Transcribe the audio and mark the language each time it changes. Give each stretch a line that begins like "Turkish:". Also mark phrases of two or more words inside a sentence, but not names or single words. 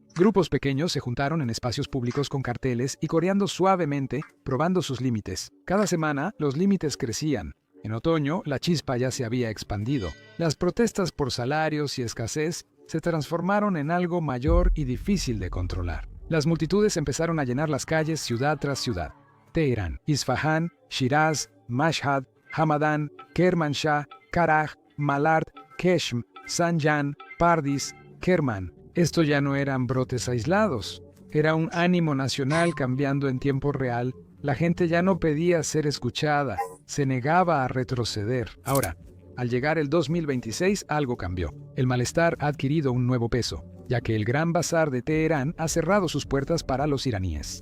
Spanish: Grupos pequeños se juntaron en espacios públicos con carteles y coreando suavemente, probando sus límites. Cada semana, los límites crecían. En otoño, la chispa ya se había expandido. Las protestas por salarios y escasez se transformaron en algo mayor y difícil de controlar. Las multitudes empezaron a llenar las calles ciudad tras ciudad. Teherán, Isfahán, Shiraz, Mashhad, Hamadan, Kermanshah, Karaj, Malard, Keshm, Zanjan, Pardis, Kerman. Esto ya no eran brotes aislados. Era un ánimo nacional cambiando en tiempo real. La gente ya no pedía ser escuchada, se negaba a retroceder. Ahora, al llegar el 2026, algo cambió. El malestar ha adquirido un nuevo peso, ya que el Gran Bazar de Teherán ha cerrado sus puertas para los iraníes.